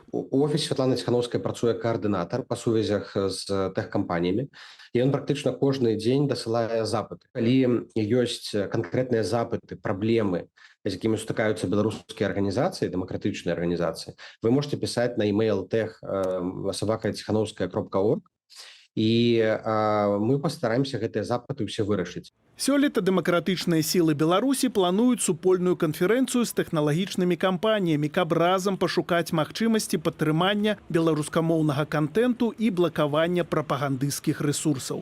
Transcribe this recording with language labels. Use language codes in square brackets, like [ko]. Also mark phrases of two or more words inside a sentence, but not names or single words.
[be] У офісе Святланы Ціхановскай працуе каардынатар па сувязях з тэхкампаніямі. І ён практычна кожны дзень дасылае запыты. Калі ёсць канкрэтныя запыты, праблемы, з якімі сутыкаюцца беларускія арганізацыі, дэмакратычныя арганізацыі, вы можете пісаць на email tech@tsichanovskaya.org, і мы пастараемся гэтыя запыты ўсе вырашыць. Сёлета дэмакратычныя сілы Беларусі плануюць супольную канферэнцыю з тэхналагічнымі кампаніямі, каб разам пашукаць магчымасці падтрымання беларускамоўнага контенту і блакавання прапагандысцкіх рэсурсаў.